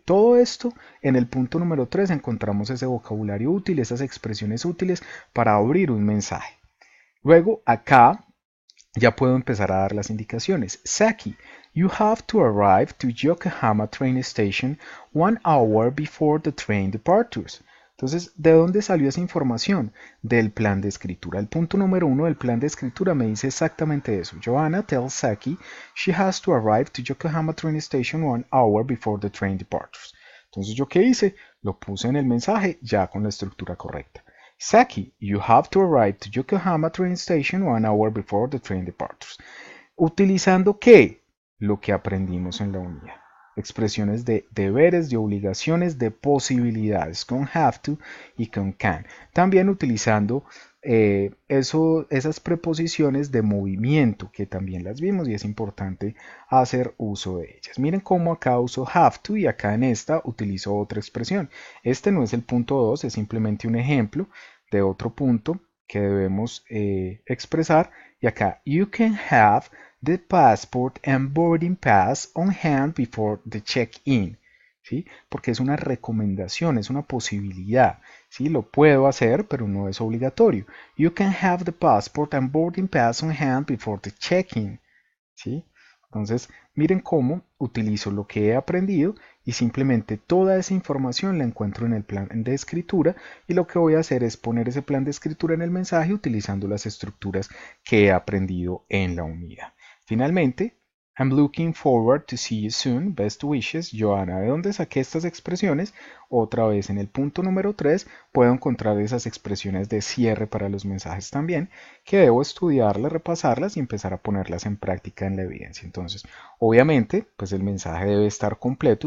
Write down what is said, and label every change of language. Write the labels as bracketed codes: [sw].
[es] Todo esto en el punto número 3 encontramos ese vocabulario útil, esas expresiones útiles para abrir un mensaje. Luego acá ya puedo empezar a dar las indicaciones. [en] Saki, you have to arrive to Yokohama train station 1 hour before the train departures. [es] Entonces, ¿de dónde salió esa información? Del plan de escritura. El punto número 1 del plan de escritura me dice exactamente eso. [en] Joanna tells Saki she has to arrive to Yokohama train station 1 hour before the train departures. [es] Entonces, ¿yo qué hice? Lo puse en el mensaje ya con la estructura correcta. [en] Saki, you have to arrive to Yokohama train station 1 hour before the train departures. [es] ¿Utilizando qué? Lo que aprendimos en la unidad. Expresiones de deberes, de obligaciones, de posibilidades con have to y con can. También utilizando esas preposiciones de movimiento que también las vimos y es importante hacer uso de ellas. Miren cómo acá uso have to y acá en esta utilizo otra expresión. Este no es el punto 2, es simplemente un ejemplo de otro punto que debemos expresar. Y acá, [en] you can have the passport and boarding pass on hand before the check-in, ¿sí? [es] Porque es una recomendación, es una posibilidad, ¿sí? Lo puedo hacer, pero no es obligatorio. [en] You can have the passport and boarding pass on hand before the check-in, ¿sí? [es] Entonces, miren cómo utilizo lo que he aprendido y simplemente toda esa información la encuentro en el plan de escritura y lo que voy a hacer es poner ese plan de escritura en el mensaje utilizando las estructuras que he aprendido en la unidad. [en] Finalmente, I'm looking forward to see you soon. Best wishes, Joanna. [es] ¿De dónde saqué estas expresiones? Otra vez en el punto número 3 puedo encontrar esas expresiones de cierre para los mensajes también, que debo estudiarlas, repasarlas y empezar a ponerlas en práctica en la evidencia. Entonces, obviamente, pues el mensaje debe estar completo.